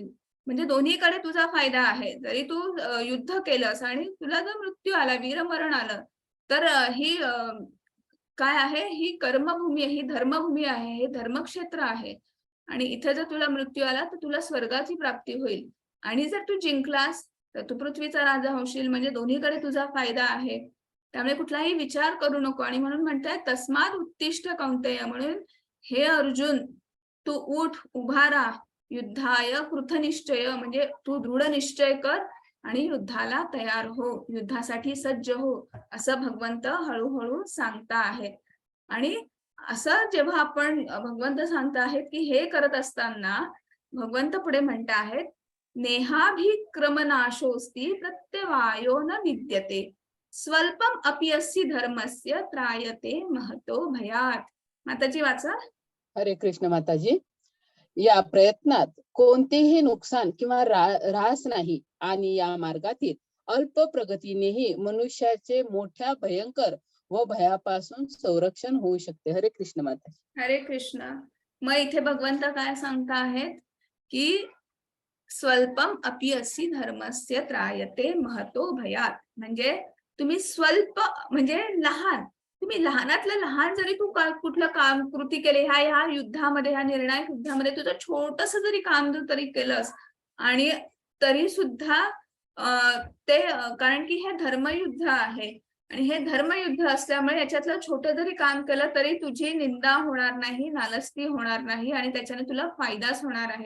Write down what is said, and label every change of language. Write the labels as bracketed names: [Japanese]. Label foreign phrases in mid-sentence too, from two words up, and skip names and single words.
[Marathi] म्हणजे दोन्हीकडे तुझा फायदा आहे. जरी तू युद्ध केलंस आणि तुला जर मृत्यू आला, वीरमरण आलं, तर ही काय आहे, ही कर्मभूमी आहे, ही धर्मभूमी आहे, हे धर्मक्षेत्र आहे. आणि इथे जर तुला मृत्यू आला तर तुला स्वर्गाची प्राप्ती होईल. आणि जर तू जिंकलास तर तू पृथ्वीचा राजा होशील. म्हणजे दोन्हीकडे तुझा फायदा आहे. त्यामुळे कुठलाही विचार करू नको. आणि म्हणून म्हणताय [Sanskrit] तस्माद उत्तिष्ठ कौंतेय, [Marathi] म्हणून हे अर्जुन तू उठ, उभा राहा, [Sanskrit] युद्धाय कृतनिश्चय, [Marathi] म्हणजे तू दृढ निश्चय कर आणि युद्धाला तयार हो, युद्धासाठी सज्ज हो, असं भगवंत हळूहळू सांगता आहेत. आणि असं जेव्हा आपण भगवंत सांगता आहेत की हे करत असताना भगवंत पुढे म्हणत आहेत [Sanskrit] नेहाभिक्रमनाशोस्ति प्रत्यवायो न विद्यते स्वल्पम अपि अस्ति धर्मस्य त्रायते महतो भयात. [Marathi] माताजी वाचा. [Sanskrit] हरे कृष्ण [Marathi] माताजी. या प्रयत्नात कोणतेही नुकसान किंवा ऱ्हास नाही, आणि या मार्गातील अल्प प्रगतीनेही मनुष्याचे मोठ्या भयंकर व भयापासून संरक्षण होऊ शकते. [Sanskrit] हरे कृष्ण [Marathi] माताजी. [Sanskrit] हरे कृष्ण. [Marathi] मग इथे भगवंत काय सांगता आहेत की [Sanskrit] स्वल्पम अपि अस्ति धर्मस्य त्रायते महतो भयात, [Marathi] म्हणजे तुम्ही स्वल्प म्हणजे लहान, तुम्ही लहानातलं लहान जरी तू कुठलं काम कृती केले, ह्या युद्धामध्ये, ह्या निर्णायक युद्धामध्ये तुझं छोटस जरी काम तरी केलंस, आणि तरी सुद्धा ते कारण की हे धर्मयुद्ध आहे, आणि हे धर्मयुद्ध असल्यामुळे याच्यातलं छोटं जरी काम केलं तरी तुझी निंदा होणार नाही, नालस्ती होणार नाही, आणि त्याच्याने तुला फायदाच होणार आहे.